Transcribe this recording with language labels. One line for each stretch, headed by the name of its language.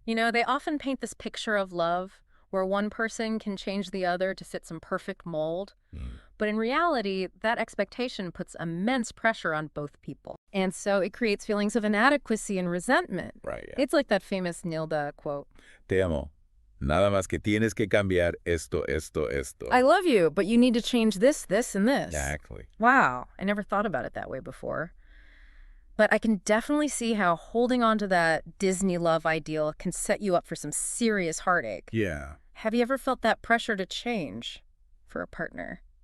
English: They often paint this picture of love where one person can change the other to fit some perfect mold. But in reality, that expectation puts immense pressure on both people. And so it creates feelings of inadequacy and resentment. Right, yeah. It's like that famous Nilda quote.
Spanish: Te amo. Nada más que tienes que cambiar esto, esto, esto.
English: I love you, but you need to change this, this, and this. Exactly. Wow. I never thought about it that way before. But I can definitely see how holding on to that Disney love ideal can set you up for some serious heartache. Yeah. Have you ever felt that pressure to change for a partner?